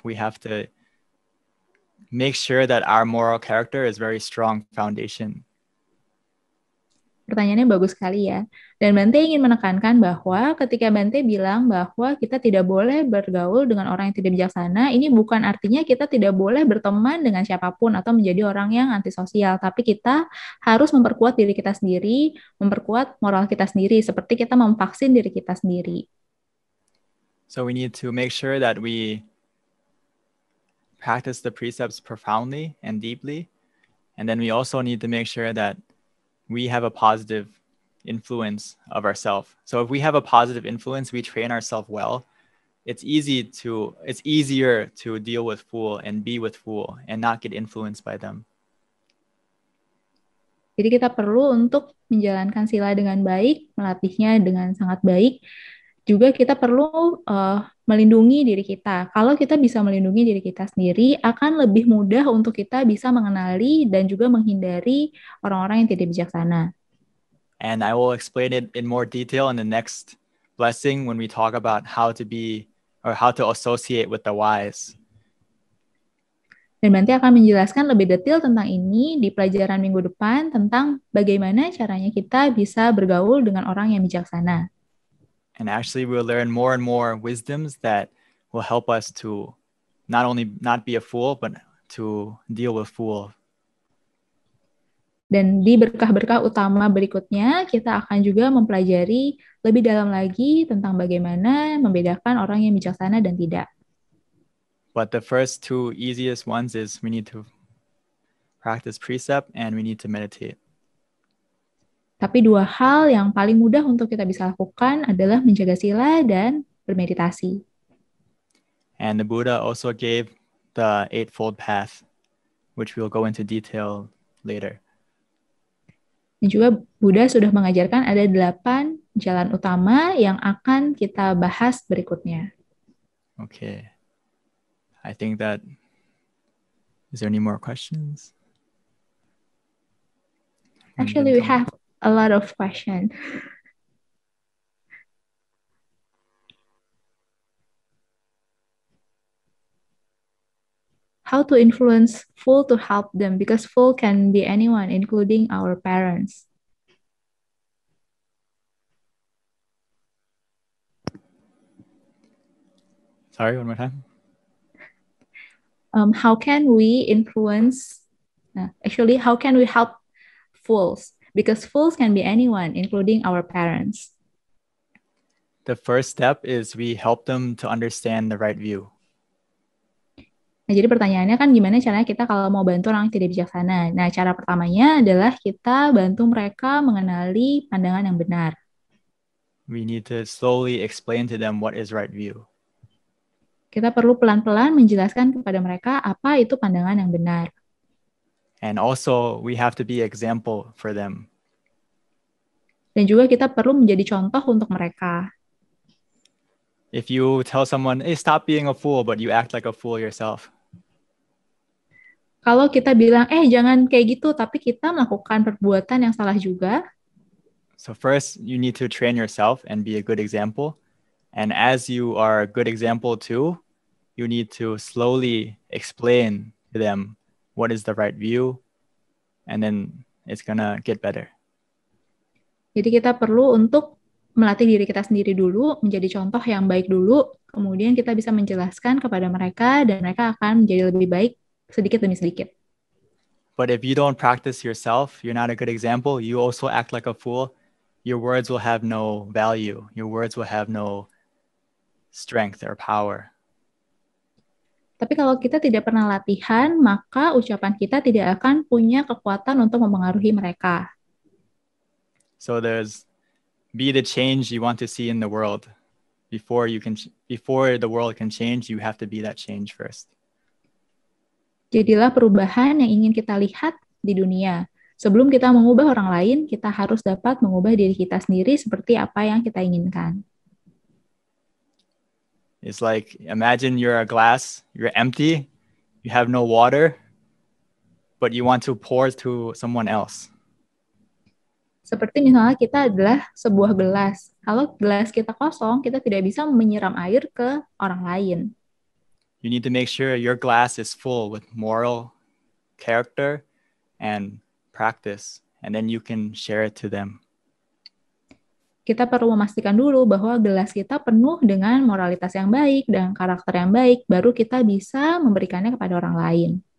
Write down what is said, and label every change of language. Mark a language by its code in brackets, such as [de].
[en] We have to make sure that our moral character is very strong foundation. [id] Pertanyaannya bagus sekali ya. Dan Bante ingin menekankan bahwa ketika Bante bilang bahwa kita tidak boleh bergaul dengan orang yang tidak bijaksana, ini bukan artinya kita tidak boleh berteman dengan siapapun atau menjadi orang yang antisosial, tapi kita harus memperkuat diri kita sendiri, memperkuat moral kita sendiri, seperti kita memvaksin diri kita sendiri. [en] So we need to make sure that we practice the precepts profoundly and deeply. And then we also need to make sure that we have a positive influence of ourselves. So if we have a positive influence, we train ourselves well, it's easier to deal with fool and be with fool and not get influenced by them. [id] Jadi kita perlu untuk menjalankan sila dengan baik, melatihnya dengan sangat baik. Juga kita perlu melindungi diri kita. Kalau kita bisa melindungi diri kita sendiri, akan lebih mudah untuk kita bisa mengenali dan juga menghindari orang-orang yang tidak bijaksana. [en] And I will explain it in more detail in the next blessing when we talk about how to associate with the wise. [id] Dan nanti akan menjelaskan lebih detail tentang ini di pelajaran minggu depan tentang bagaimana caranya kita bisa bergaul dengan orang yang bijaksana. [en] And actually we'll learn more and more wisdoms that will help us to not only not be a fool, but to deal with fool. [id] Dan di berkah-berkah utama berikutnya, kita akan juga mempelajari lebih dalam lagi tentang bagaimana membedakan orang yang bijaksana dan tidak. [en] But the first two easiest ones is we need to practice precept and we need to meditate. [id] Tapi dua hal yang paling mudah untuk kita bisa lakukan adalah menjaga sila dan bermeditasi. [en] And the Buddha also gave the Eightfold Path, which we'll go into detail later. [id] Dan juga Buddha sudah mengajarkan ada 8 jalan utama yang akan kita bahas berikutnya. [en] Okay. I think that, is there any more questions? Actually, we have a lot of questions. How to influence fool to help them, because fool can be anyone, including our parents. Sorry, one more time. How can we influence, how can we help fools? Because fools can be anyone, including our parents. The first step is we help them to understand the right view. [id] Nah, jadi pertanyaannya kan gimana caranya kita kalau mau bantu orang yang tidak bijaksana? Nah, cara pertamanya adalah kita bantu mereka mengenali pandangan yang benar. [en] We need to slowly explain to them what is right view. [id] Kita perlu pelan-pelan menjelaskan kepada mereka apa itu pandangan yang benar. [en] And also, we have to be example for them. [id] Dan juga kita perlu menjadi contoh untuk mereka. [en] If you tell someone, hey, stop being a fool, but you act like a fool yourself. [id] Kalau kita bilang, jangan kayak gitu, tapi kita melakukan perbuatan yang salah juga. [en] So first, you need to train yourself and be a good example. And as you are a good example too, you need to slowly explain to them what is the right view, and then it's gonna get better. [id] Jadi kita perlu untuk melatih diri kita sendiri dulu, menjadi contoh yang baik dulu, kemudian kita bisa menjelaskan kepada mereka, dan mereka akan menjadi lebih baik sedikit demi sedikit. [en] But if you don't practice yourself, you're not a good example, you also act like a fool, your words will have no value. Your words will have no strength or power. [id] Tapi kalau kita tidak pernah latihan, maka ucapan kita tidak akan punya kekuatan untuk mempengaruhi mereka. [en] So there's be the change you want to see in the world. Before the world can change, you have to be that change first. [id] Jadilah perubahan yang ingin kita lihat di dunia. Sebelum kita mengubah orang lain, kita harus dapat mengubah diri kita sendiri seperti apa yang kita inginkan. [en] It's like, imagine you're a glass, you're empty, you have no water, but you want to pour to someone else. [id] Seperti misalnya kita adalah sebuah gelas. Kalau gelas kita kosong, kita tidak bisa menyiram air ke orang lain. [en] You need to make sure your glass is full with moral character and practice, and then you can share it to them. [id] Kita perlu memastikan dulu bahwa gelas kita penuh dengan moralitas yang baik dan karakter yang baik, baru kita bisa memberikannya kepada orang lain.